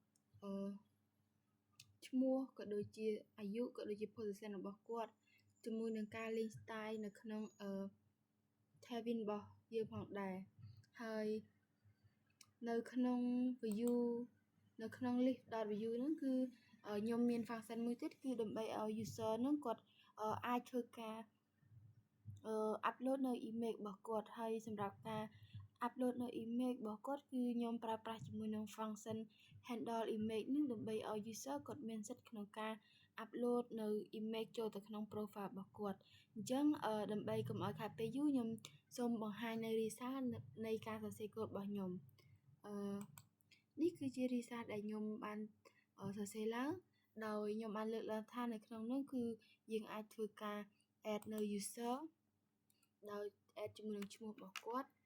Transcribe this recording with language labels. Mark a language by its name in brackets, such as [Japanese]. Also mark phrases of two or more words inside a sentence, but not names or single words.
[Khmer] ឈ្មោះក៏ដូចជាអាយុក៏ដូចជា position របស់គាត់ជាមួយនឹងការលេង style នៅក្នុង tabbing របស់យើងផងដែរហើយនៅក្នុង view នៅក្នុង list.view ហ្នឹងគឺខ្ញុំមាន function មួយទៀតគឺដើម្បីឲ្យ user ហ្នឹងគាត់អាចធ្វើការupload នៅ image របស់គាត់ហើយសម្រាប់ការ upload នៅ image របស់គាត់គឺ ខ្ញុំប្រើប្រាស់ជាមួយនឹង [English] function handle image [Khmer] នេះដើម្បីឲ្យ user គាត់មានសិទ្ធិក្នុងការ upload នៅ image ចូលទៅក្នុង profile របស់គាត់អញ្ចឹងដើម្បីកុំឲ្យខាតពេលយូរខ្ញុំសូមបង្ហាញនៅ result នៃការសរសេរកូដរបស់ខ្ញុំនេះគឺជា result ដែលខ្ញុំបានសរសេរឡើងដោយខ្ញុំបានលើកឡើងថានៅក្នុងនោះគឺយើងអាចធ្វើការ add នៅ user ដោយ add ជាមួយនឹងឈ្មោះរបស់គាត់